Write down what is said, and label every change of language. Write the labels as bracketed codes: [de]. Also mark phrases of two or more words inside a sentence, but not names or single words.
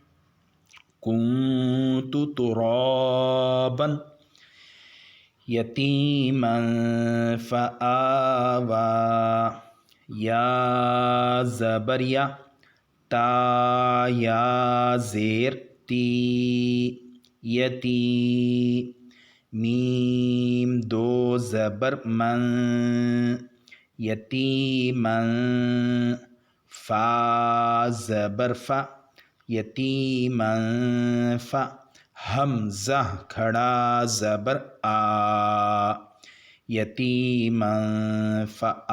[ar] کنت ترابا، یتیما فآوی، [ur] یا زبر یا، تا یا زیر تی، یتی، میم دو زبر من، یتیما، فا زبر فا، یتیما فا، حمزہ کھڑا زبر آ، یتیما فآ۔